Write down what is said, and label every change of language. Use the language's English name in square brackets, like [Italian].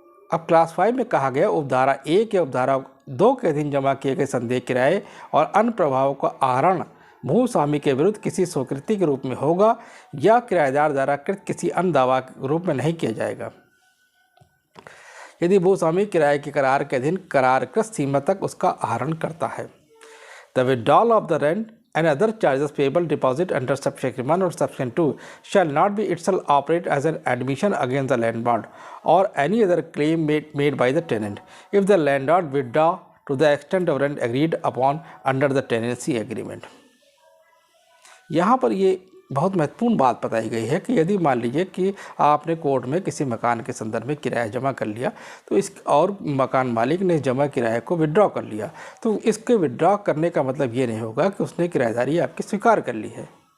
[Hindi] अब क्लास 5 में कहा गया उपधारा 1 या उपधारा 2 के अधीन जमा किए गए संदेह किराए और अन्य प्रभावों का आहरण भूस्वामी के विरुद्ध किसी स्वीकृति के रूप में होगा या किराएदार द्वारा कृत किसी अन्य दावा के रूप में नहीं किया जाएगा यदि भूस्वामी किराए के करार के अधीन करारकृत सीमा तक उसका आहरण करता है। [English] The withdrawal of the rent and other charges payable deposit under subsection 1 or subsection 2 shall not be itself operate as an admission against the landlord or any other claim made by the tenant if the landlord withdraw to the extent of rent agreed upon under the tenancy agreement। [Hindi] यहाँ पर ये बहुत महत्वपूर्ण बात बताई गई है कि यदि मान लीजिए कि आपने कोर्ट में किसी मकान के संदर्भ में किराया जमा कर लिया तो और मकान मालिक ने जमा किराए को विड्रॉ कर लिया, तो इसके विड्रॉ करने का मतलब ये नहीं होगा कि उसने किराएदारी आपकी स्वीकार कर ली है।